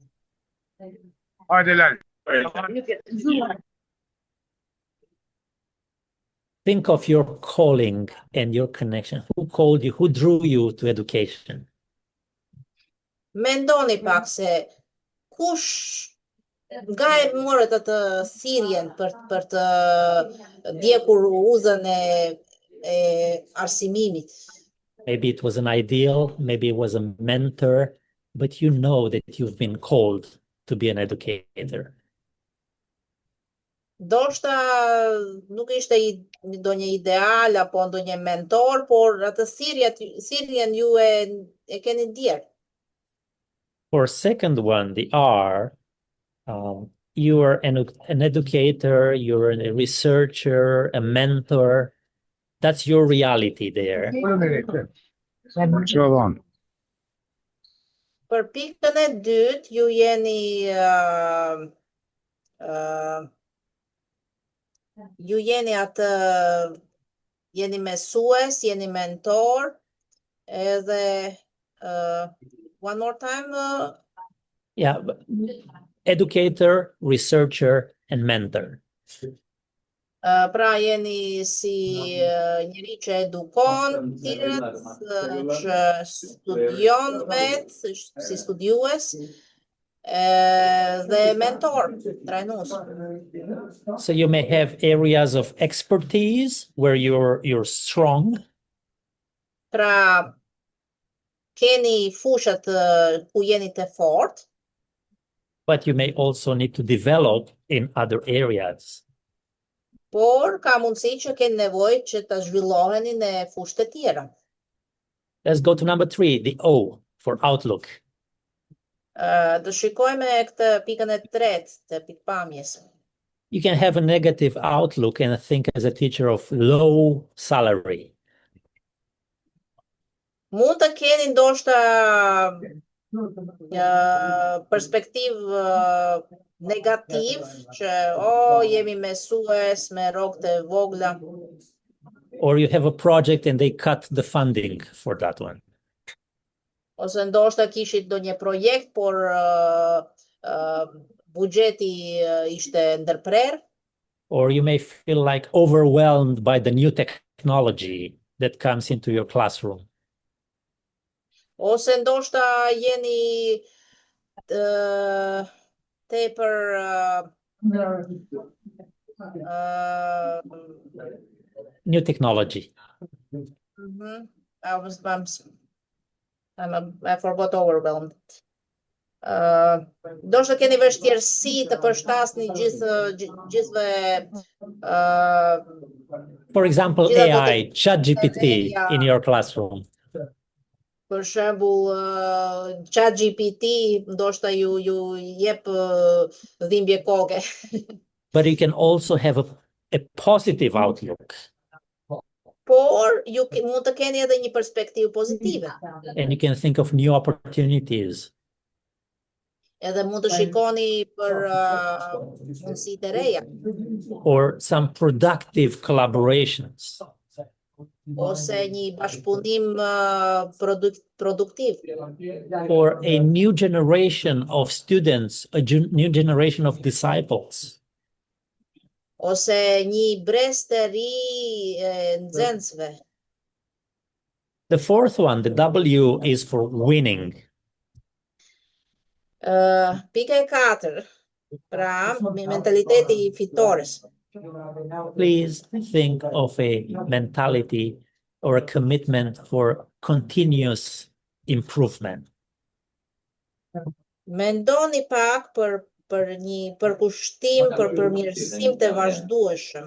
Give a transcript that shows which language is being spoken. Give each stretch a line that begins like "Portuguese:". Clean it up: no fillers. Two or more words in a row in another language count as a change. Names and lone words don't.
English: Think of your calling and your connection. Who called you? Who drew you to education?
Albanian: Mendoni pak se kush nga e morët atë thirrjen për të ndjekur uzën e arsimimit.
English: Maybe it was an ideal, maybe it was a mentor, but you know that you've been called to be an educator.
Albanian: Ndoshta nuk ishte ndonjë ideal apo ndonjë mentor, por atë thirrjen ju e keni ndjerë.
English: For second one, the R, you are an educator, you're a researcher, a mentor, That's your reality there.
Albanian: Për pikën e dytë, ju jeni atë, jeni mësues, jeni mentor, edhe
English: one more time. Yeah, educator, researcher, and mentor.
Albanian: Pra jeni si njëri që edukon tjerët, që studion vetë, si studiues, dhe mentor, trajnues.
English: So you may have areas of expertise where you're strong.
Albanian: Pra keni fushat ku jeni të fortë,
English: but you may also need to develop in other areas.
Albanian: Por ka mundësi që keni nevojë që të zhvilloheni në fushë të tjera.
English: Let's go to number 3, the O for outlook.
Albanian: Të shikojmë këtë pikën e tretë të pikpamjes.
English: You can have a negative outlook and think as a teacher of low salary.
Albanian: Mund të keni ndoshta perspektivë negativ që jemi mësues me rrogat e vogla.
English: Or you have a project and they cut the funding for that one.
Albanian: Ose ndoshta kishit ndonjë projekt, por buxheti ishte ndërprer.
English: Or you may feel like overwhelmed by the new technology that comes into your classroom.
Albanian: Ose ndoshta jeni tepër
English: new technology. I forgot overwhelmed.
Albanian: Ndoshta keni vështirësi të përshtasni gjithve
English: for example, AI, ChatGPT in your classroom.
Albanian: Për shembull, ChatGPT ndoshta ju jep dhimbje koke.
English: But you can also have a positive outlook.
Albanian: Por ju mund të keni edhe një perspektivë pozitive.
English: And you can think of new opportunities.
Albanian: Edhe mund të shikoni për mundësi të reja.
English: Or some productive collaborations.
Albanian: Ose një bashkëpunim produktiv.
English: Or a new generation of students, a new generation of disciples.
Albanian: Ose një brez të ri nxënësve.
English: The fourth one, the W, is for winning.
Albanian: Pika e 4, pra mentaliteti fitores.
English: Please think of a mentality or a commitment for continuous improvement.
Albanian: Mendoni pak për një përkushtim, për përmirësim të vazhdueshëm.